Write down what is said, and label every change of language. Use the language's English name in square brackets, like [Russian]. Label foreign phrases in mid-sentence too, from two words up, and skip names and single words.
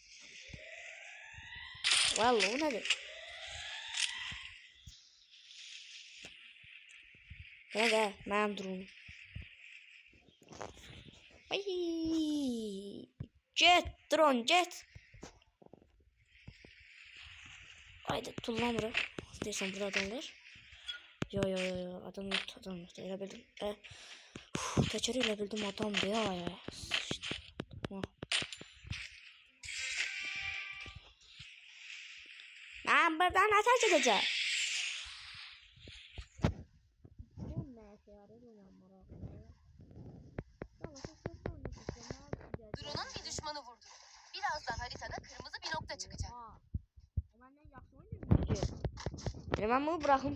[Turkish] Vallahi o nedir? Ne de? Mənim drone. [Azerbaijani] Ay. Jet drone jet. Haydi tullamırım. Deyirsən burada adam var. Yo adam yok elə bildim. Təkər elə bildim adamdır ya. Mən buradan ateş edəcəm. [Turkish] Drone'un bir düşmanı vurdu. Birazdan haritada kırmızı bir nokta çıkacak. Ben bunu bırakayım.